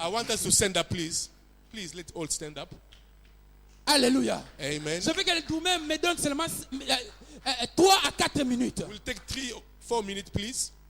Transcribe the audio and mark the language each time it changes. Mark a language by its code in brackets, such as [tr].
[en] I want us to stand up, please. Please, let's all stand up. Alléluia. Amen. [fr] Je veux que vous-même me donne seulement 3 à 4 minutes. [en] We'll take 3 or 4 minutes, please.